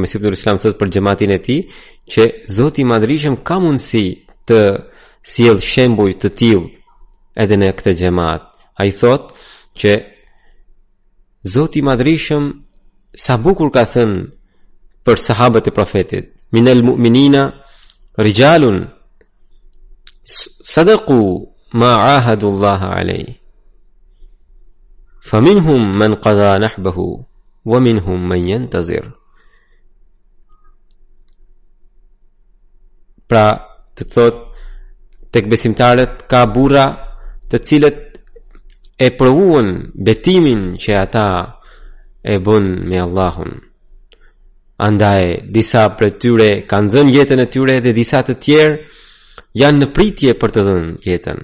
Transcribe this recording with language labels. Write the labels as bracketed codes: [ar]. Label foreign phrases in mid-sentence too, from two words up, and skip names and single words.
[sq] Mesihu ibn Islam thot për xhamatin e tij që Zoti i Madhrishëm ka mundësi të sjell shembuj të tillë edhe në këtë xhamat. Ai thot që Zoti i Madhrishëm sa bukur ka thënë për sahabët e profetit: [ar] من المؤمنين رجال صدقوا ما عاهدوا الله عليه فمنهم من قضى نحبه ومنهم من ينتظر. [sq] Pra, të thot, tek besimtarët ka burra të cilët e provuan betimin që ata e bën me Allahun. Andaj disa prej tyre kanë dhënë jetën e tyre dhe disa të tjerë janë në pritje për të dhënë jetën.